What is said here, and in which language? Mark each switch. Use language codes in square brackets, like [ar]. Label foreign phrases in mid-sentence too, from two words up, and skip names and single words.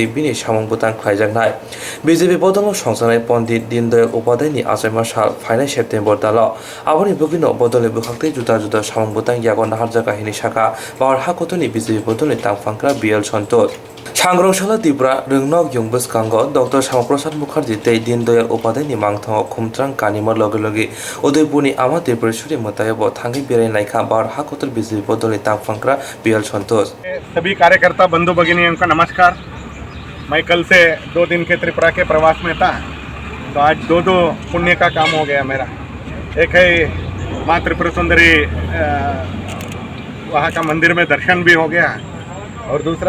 [trp] बिनि सामं बुतां खायजानाय बीजेपी बदल संसानाय पंडित दीनदयाल उपाध्यायनि आसामा साल फाइनाय सेप्टेम्बर दाल आबनि बगिनो बदलनि बुखांथै जुदा जुदा सामं बुतां यागो नाहारजागा हिनि शाखा बार हाकोतनि बीजेपी बदलनि तांगफांग्रा बीएल सन्तोष सांग्रंशाला त्रिपुरा रोंनक युंबस कांग डॉक्टर श्यामाप्रसाद मुखार्जी ते दीनदयाल उपाध्यायनि मांगथांग खुमत्रां कानिमा लगे लगे उदयपुरनि आमा त्रिपुरेश्वरी मतायब थांगै बेरायनायखा बार हाकोतर बीजेपी बदलनि तांगफांग्रा बीएल सन्तोष। [hi] सभी कार्यकर्ता बंधु भगिनियों का नमस्कार। मैं कल से 2 दिन के त्रिपुरा के प्रवास में था, तो आज दो पुण्य का काम हो गया मेरा। एक है माँ त्रिपुरा सुंदरी वहाँ का मंदिर में दर्शन भी हो गया, और दूसरा